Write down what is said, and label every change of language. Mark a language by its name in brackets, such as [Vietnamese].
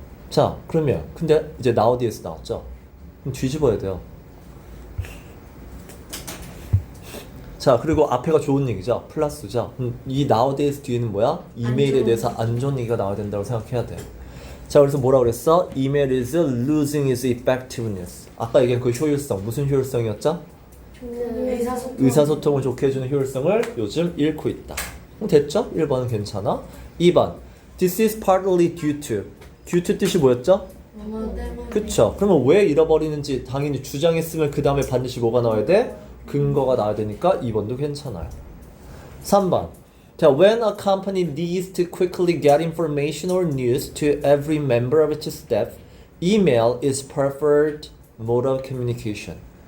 [Korean] 자, 그러면 근데 이제 nowadays 나왔죠? 그럼 뒤집어야 돼요. 자, 그리고 앞에가 좋은 얘기죠. 플러스죠. 이 nowadays 뒤에는 뭐야? 이메일에 대해서 안 좋은 얘기가 나와야 된다고 생각해야 돼. 자, 그래서 뭐라 그랬어? [English] Email is losing its effectiveness. [Korean] 아까 얘기한 그 효율성. 무슨 효율성이었죠? 의사소통을 좋게 해주는 효율성을 요즘 잃고 있다. 그럼 됐죠? 1번은 괜찮아. 2번. [English] This is partly due to. [Korean] due to 뜻이 뭐였죠? 뭐뭐 때문에. 그쵸. 그러면 왜 잃어버리는지 당연히 주장했으면 그 다음에 반드시 뭐가 나와야 돼? 근거가 나와야 되니까 2번도 괜찮아요. 3번. [English] 자, when a company needs to quickly get information or news to every member of its staff, email is preferred mode of communication.